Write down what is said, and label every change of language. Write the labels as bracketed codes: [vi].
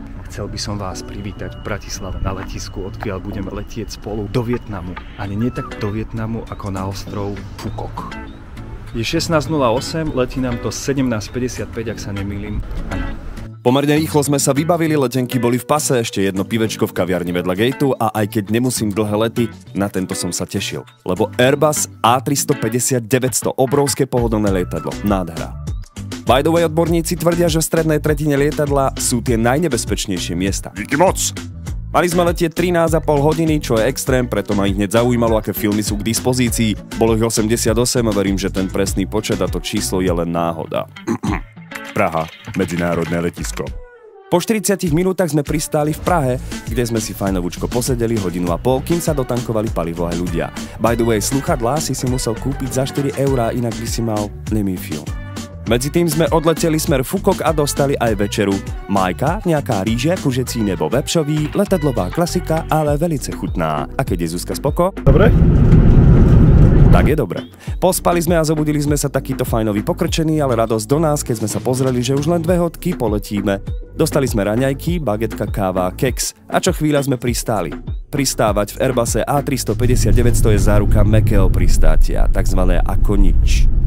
[sk] Chcel by som vás privítať v Bratislave na letisku, odkiaľ budeme letieť spolu do Vietnamu. Ani nie tak do Vietnamu, ako na ostrov Phu Quoc. Je 16:08, letí nám to 17:55, ak sa nemýlim. Pomerne rýchlo sme sa vybavili, letenky boli v pase, ešte jedno pivečko v kaviarni vedľa gateu a aj keď nemusím dlhé lety, na tento som sa tešil. Lebo Airbus A350-900, obrovské pohodlné lietadlo, nádhera. [en] By the way, [sk] odborníci tvrdia, že v strednej tretine lietadla sú tie najnebezpečnejšie miesta. [cs] Díky moc! [sk] Mali sme letieť 13,5 hodiny, čo je extrém, preto ma ich hneď zaujímalo, aké filmy sú k dispozícii. Bolo ich 88 a verím, že ten presný počet a to číslo je len náhoda. Praha, medzinárodné letisko. Po 40 minútach sme pristáli v Prahe, kde sme si fajnovúčko posedeli 1,5 hodiny, kým sa dotankovali palivo aj ľudia. [en] By the way, [sk] sluchadlá si musel kúpiť za 4 €, inak by si mal nemý film. Medzi tým sme odleteli smer Phu Quoc a dostali aj večeru. [cs] Majka, nejaká ríže, kužecí nebo vepšový, letadlová klasika, ale velice chutná. [sk] A keď je Zuzka spoko? Dobre? Tak je dobre. Pospali sme a zobudili sme sa takýto fajnový pokrčený, ale radosť do nás, keď sme sa pozreli, že už len 2 hodky poletíme. Dostali sme raňajky, bagetka, káva, keks a čo chvíľa sme pristáli. Pristávať v Airbuse A350-900 je záruka mäkkého pristátia, takzvané ako nič.